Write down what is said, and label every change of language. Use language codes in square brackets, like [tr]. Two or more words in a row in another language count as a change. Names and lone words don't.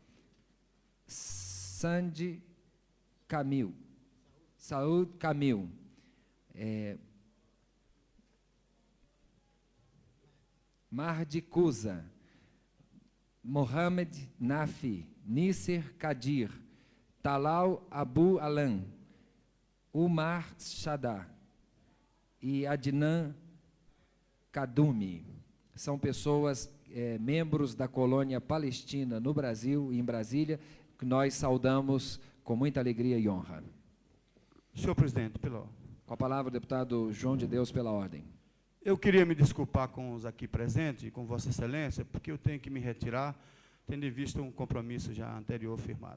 [pt] Sandy Kamil, Saud Kamil, Mardi Kuza, Mohamed Nafi, Nisser Kadir, Talal Abu Alan, Umar Shadá e Adnan Kadumi. São pessoas, membros da colônia palestina no Brasil e em Brasília, que nós saudamos com muita alegria e honra. Senhor presidente, Com a palavra, o deputado João de Deus, pela ordem. eu queria me desculpar com os aqui presentes, com Vossa Excelência, porque eu tenho que me retirar, tendo em vista um compromisso já anterior firmado.